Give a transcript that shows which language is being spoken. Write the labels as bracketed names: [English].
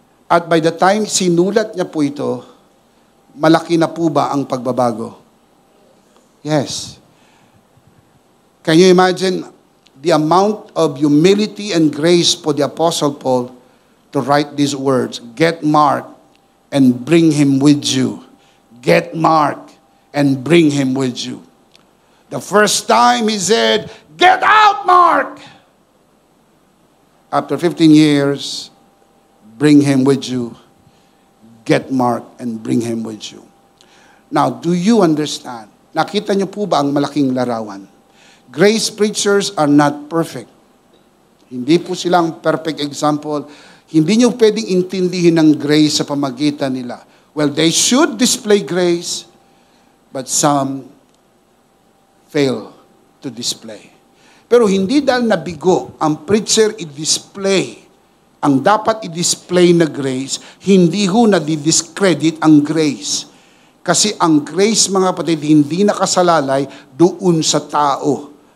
[English] At by the time [Filipino] sinulat niya po ito, malaki na po ba ang pagbabago? [English] Yes. Can you imagine the amount of humility and grace for the Apostle Paul to write these words? Get Mark and bring him with you. Get Mark and bring him with you. The first time he said, get out, Mark! After 15 years, bring him with you. Get Mark and bring him with you. Now, do you understand? [Filipino] Nakita niyo po ba ang malaking larawan? [English] Grace preachers are not perfect. [Filipino] Hindi po silang perfect example. Hindi niyo pwedeng intindihin ng grace sa pamagitan nila. [English] Well, they should display grace, but some fail to display. [Filipino] Pero hindi dahil nabigo ang preacher i-display ang dapat i-display na grace, hindi ho na-discredit ang grace. Kasi ang grace, mga kapatid, hindi nakasalalay doon sa tao.